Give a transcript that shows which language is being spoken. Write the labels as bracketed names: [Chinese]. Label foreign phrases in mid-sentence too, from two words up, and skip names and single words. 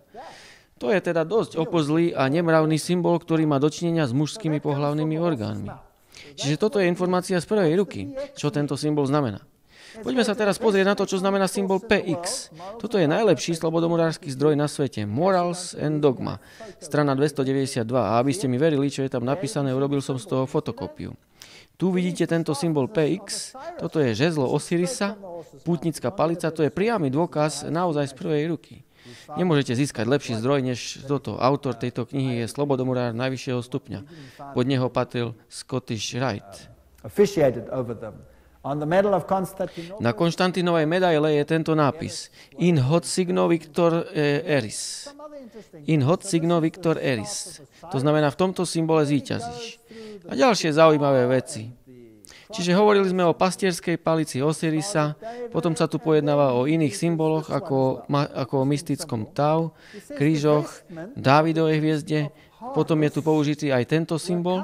[Slovak] To je teda dosť opozlý a nemravný symbol, ktorý má dočinenia s mužskými pohlavnými orgánmi. Čiže toto je informácia z prvej ruky, čo tento symbol znamená. Poďme sa teraz pozrieť na to, čo znamená symbol PX. Toto je najlepší slobodomurársky zdroj na svete. Morals and Dogma, strana 292. A aby ste mi verili, čo je tam napísané, urobil som z toho fotokopiu. Tu vidíte tento symbol PX. Toto je žezlo Osirisa, pútnická palica. To je priamy dôkaz naozaj z prvej ruky. Nemôžete získať lepší zdroj, než toto. Autor tejto knihy je slobodomurár najvyššieho stupňa. Pod neho patril Scottish Rite. Na Konštantínovej medaile je tento nápis. [Latin] In hoc signo victor eris. In hoc signo victor eris. [Slovak] To znamená, v tomto symbole zvíťazíš. A ďalšie zaujímavé veci. Čiže hovorili sme o pastierskej palici Osirisa, potom sa tu pojednáva o iných symboloch, ako o mystickom Tau, krížoch, Dávidovej hviezde, potom je tu použitý aj tento symbol.